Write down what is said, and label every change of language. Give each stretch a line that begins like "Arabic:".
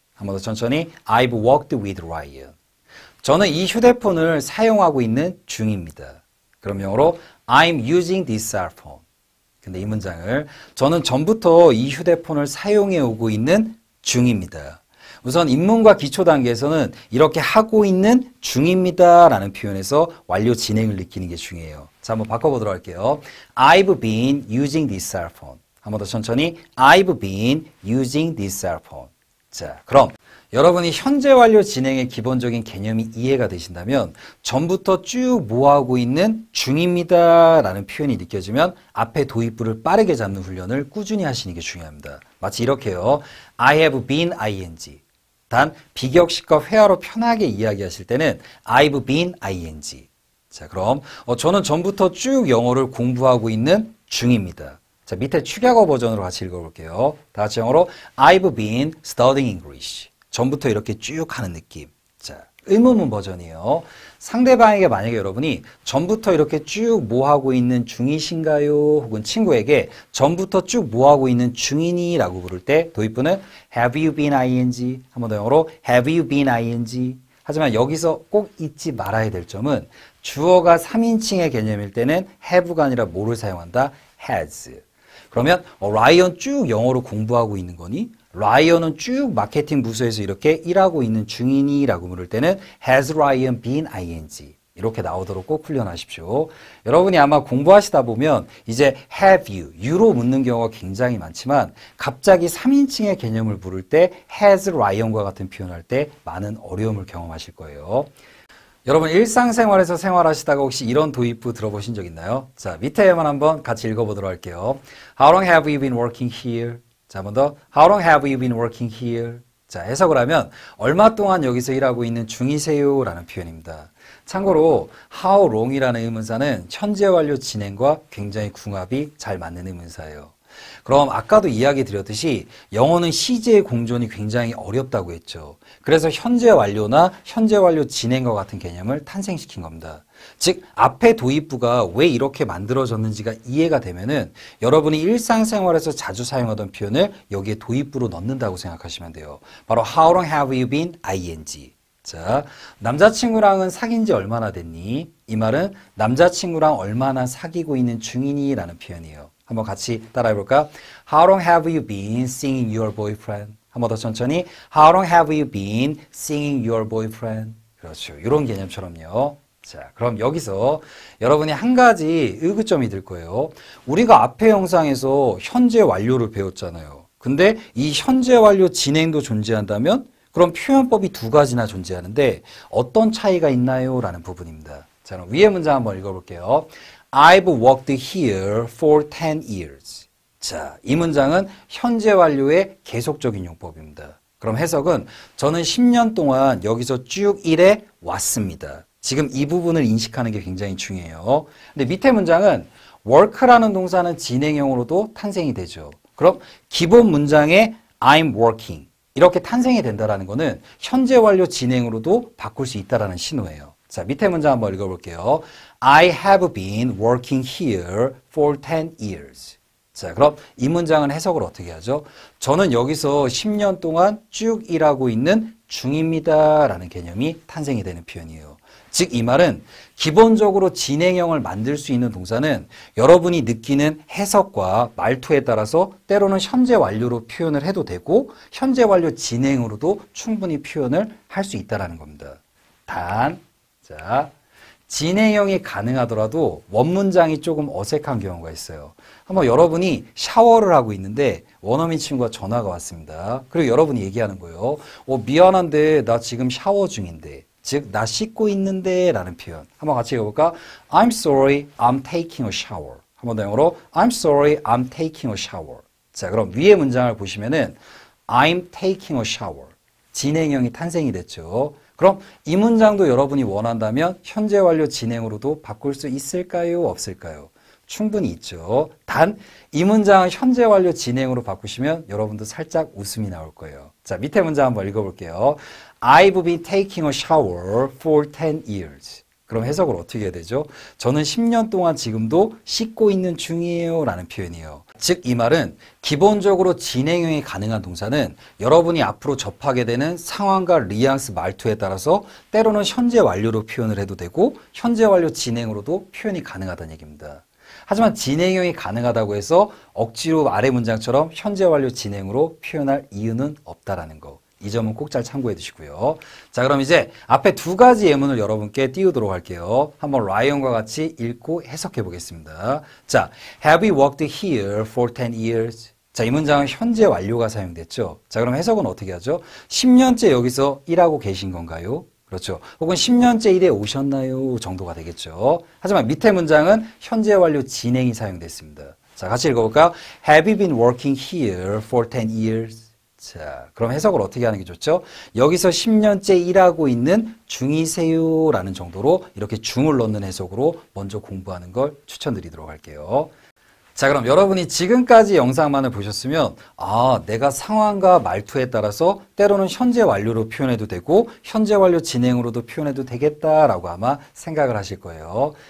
Korean: 한 번 더 천천히
English: I've worked with Ryan.
Korean: 저는 이 휴대폰을 사용하고 있는 중입니다. 그럼 영어로
English: I'm using this cell phone.
Korean: 근데 이 문장을 저는 전부터 이 휴대폰을 사용해 오고 있는 중입니다. 우선 입문과 기초 단계에서는 이렇게 하고 있는 중입니다 라는 표현에서 완료 진행을 느끼는 게 중요해요. 자, 한번 바꿔보도록 할게요.
English: I've been using this cell phone.
Korean: 한 번 더 천천히
English: I've been using this cell phone.
Korean: 자, 그럼 여러분이 현재 완료 진행의 기본적인 개념이 이해가 되신다면 전부터 쭉 뭐하고 있는 중입니다 라는 표현이 느껴지면 앞에 도입부를 빠르게 잡는 훈련을 꾸준히 하시는 게 중요합니다. 마치 이렇게요.
English: I have been ing.
Korean: 단 비격식과 회화로 편하게 이야기하실 때는
English: I've been ing.
Korean: 자, 그럼 저는 전부터 쭉 영어를 공부하고 있는 중입니다. 자, 밑에 축약어 버전으로 같이 읽어볼게요. 다 같이 영어로
English: I've been studying English.
Korean: 전부터 이렇게 쭉 하는 느낌. 자, 의문문 버전이에요. 상대방에게 만약에 여러분이 전부터 이렇게 쭉 뭐하고 있는 중이신가요? 혹은 친구에게 전부터 쭉 뭐하고 있는 중이니? 라고 부를 때 도입부는
English: Have you been ing?
Korean: 한 번 더 영어로
English: Have you been ing?
Korean: 하지만 여기서 꼭 잊지 말아야 될 점은 주어가 3인칭의 개념일 때는 have가 아니라 뭐를 사용한다?
English: has.
Korean: 그러면 라이언 쭉 영어로 공부하고 있는 거니? 라이언은 쭉 마케팅 부서에서 이렇게 일하고 있는 중이니? 라고 물을 때는
English: Has Ryan been ing?
Korean: 이렇게 나오도록 꼭 훈련하십시오. 여러분이 아마 공부하시다 보면 이제 have you, you로 묻는 경우가 굉장히 많지만 갑자기 3인칭의 개념을 부를 때 has Ryan과 같은 표현할 때 많은 어려움을 경험하실 거예요. 여러분 일상생활에서 생활하시다가 혹시 이런 도입부 들어보신 적 있나요? 자, 밑에만 한번 같이 읽어보도록 할게요.
English: How long have you been working here?
Korean: 자, 한 번 더.
English: How long have you been working here?
Korean: 자, 해석을 하면 얼마 동안 여기서 일하고 있는 중이세요 라는 표현입니다. 참고로 how long이라는 의문사는 현재 완료 진행과 굉장히 궁합이 잘 맞는 의문사예요. 그럼 아까도 이야기 드렸듯이 영어는 시제의 공존이 굉장히 어렵다고 했죠. 그래서 현재 완료나 현재 완료 진행과 같은 개념을 탄생시킨 겁니다. 즉 앞에 도입부가 왜 이렇게 만들어졌는지가 이해가 되면은 여러분이 일상생활에서 자주 사용하던 표현을 여기에 도입부로 넣는다고 생각하시면 돼요. 바로
English: How long have you been? ing.
Korean: 자, 남자친구랑은 사귄 지 얼마나 됐니? 이 말은 남자친구랑 얼마나 사귀고 있는 중이니? 라는 표현이에요. 한번 같이 따라해볼까?
English: How long have you been seeing your boyfriend?
Korean: 한 번 더 천천히.
English: How long have you been seeing your boyfriend?
Korean: 그렇죠. 이런 개념처럼요. 자, 그럼 여기서 여러분이 한 가지 의구점이 들 거예요. 우리가 앞에 영상에서 현재 완료를 배웠잖아요. 근데 이 현재 완료 진행도 존재한다면 그럼 표현법이 두 가지나 존재하는데 어떤 차이가 있나요? 라는 부분입니다. 자, 그럼 위에 문장 한번 읽어볼게요.
English: I've worked here for 10 years.
Korean: 자, 이 문장은 현재 완료의 계속적인 용법입니다. 그럼 해석은 저는 10년 동안 여기서 쭉 일해 왔습니다. 지금 이 부분을 인식하는 게 굉장히 중요해요. 근데 밑에 문장은 work라는 동사는 진행형으로도 탄생이 되죠. 그럼 기본 문장에 I'm working 이렇게 탄생이 된다는 거는 현재 완료 진행으로도 바꿀 수 있다는 신호예요. 자, 밑에 문장 한번 읽어볼게요.
English: I have been working here for 10 years.
Korean: 자, 그럼 이 문장은 해석을 어떻게 하죠? 저는 여기서 10년 동안 쭉 일하고 있는 중입니다 라는 개념이 탄생이 되는 표현이에요. 즉, 이 말은 기본적으로 진행형을 만들 수 있는 동사는 여러분이 느끼는 해석과 말투에 따라서 때로는 현재 완료로 표현을 해도 되고 현재 완료 진행으로도 충분히 표현을 할 수 있다는 겁니다. 자, 진행형이 가능하더라도 원문장이 조금 어색한 경우가 있어요. 한번 여러분이 샤워를 하고 있는데 원어민 친구가 전화가 왔습니다. 그리고 여러분이 얘기하는 거예요. 미안한데 나 지금 샤워 중인데. 즉, 나 씻고 있는데 라는 표현. 한번 같이 읽어볼까?
English: I'm sorry, I'm taking a shower.
Korean: 한 번 더 영어로
English: I'm sorry, I'm taking a shower.
Korean: 자, 그럼 위에 문장을 보시면은
English: I'm taking a shower.
Korean: 진행형이 탄생이 됐죠. 그럼 이 문장도 여러분이 원한다면 현재 완료 진행으로도 바꿀 수 있을까요? 없을까요? 충분히 있죠. 단 이 문장을 현재 완료 진행으로 바꾸시면 여러분도 살짝 웃음이 나올 거예요. 자, 밑에 문장 한번 읽어볼게요.
English: I've been taking a shower for 10 years.
Korean: 그럼 해석을 어떻게 해야 되죠? 저는 10년 동안 지금도 씻고 있는 중이에요 라는 표현이에요. 즉, 이 말은 기본적으로 진행형이 가능한 동사는 여러분이 앞으로 접하게 되는 상황과 뉘앙스 말투에 따라서 때로는 현재 완료로 표현을 해도 되고 현재 완료 진행으로도 표현이 가능하다는 얘기입니다. 하지만 진행형이 가능하다고 해서 억지로 아래 문장처럼 현재 완료 진행으로 표현할 이유는 없다라는 거. 이 점은 꼭 잘 참고해 두시고요. 자, 그럼 이제 앞에 두 가지 예문을 여러분께 띄우도록 할게요. 한번 라이언과 같이 읽고 해석해 보겠습니다.
English: 자, Have you worked here for 10 years?
Korean: 자, 이 문장은 현재 완료가 사용됐죠. 자, 그럼 해석은 어떻게 하죠? 10년째 여기서 일하고 계신 건가요? 그렇죠. 혹은 10년째 일해 오셨나요? 정도가 되겠죠. 하지만 밑에 문장은 현재 완료 진행이 사용됐습니다. 자, 같이 읽어볼까요?
English: Have you been working here for 10 years?
Korean: 자, 그럼 해석을 어떻게 하는 게 좋죠? 여기서 10년째 일하고 있는 중이세요 라는 정도로 이렇게 중을 넣는 해석으로 먼저 공부하는 걸 추천드리도록 할게요. 자, 그럼 여러분이 지금까지 영상만을 보셨으면 내가 상황과 말투에 따라서 때로는 현재 완료로 표현해도 되고 현재 완료 진행으로도 표현해도 되겠다라고 아마 생각을 하실 거예요.